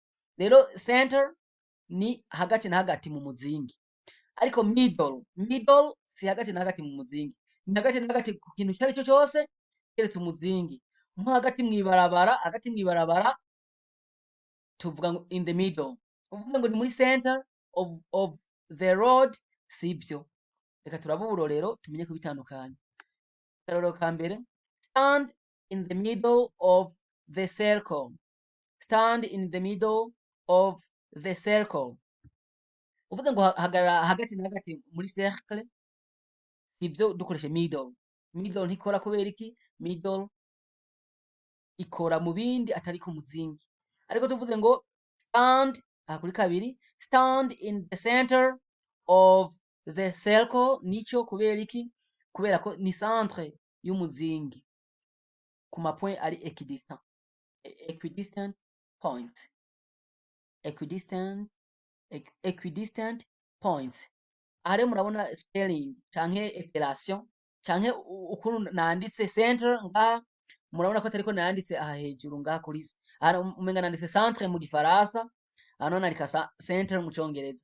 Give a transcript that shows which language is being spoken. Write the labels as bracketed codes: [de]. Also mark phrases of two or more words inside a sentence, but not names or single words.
[rn] Rero center ni hagati na hagati mu muzingi. ariko middle si hagati na hagati mu muzingi, ni hagati na hagati ku kintu icyo ari cyo cyose keretse umuzingi. Nko hagati mw'ibarabara tuvuga ngo [en] in the middle. [rn] Uvuze ngo ni muri [en] center of the road, [rn] sibyo. Reka turabe uburorero tumenye kubitandukanya. Akarorero ka mbere, [en] stand in the middle of the circle. Stand in the middle of the circle. [rn] Uvuze ngo hagarara hagati na hagati muri cercle, sibyo, dukoreshe middle. Middle ntikora kubera iki? Middle ikora mu bindi atari ku muzingi. Ariko tuvuze ngo stand, kuri kabiri, [en] stand in the center of the circle, [rn] nico kubera iki? Kubera ko ni centre y'umuzingi ku mapoint ari equidistant. [en] Equidistant point. Equidistant points. [rn] Aha rero murabona spelling canke epellation canke ukuntu nanditse center ngaha, murabona ko atariko nanditse aha hejuru ngaha kuri aha umenga nanditse centre mu gifaransa, hano nandika center mu congereza.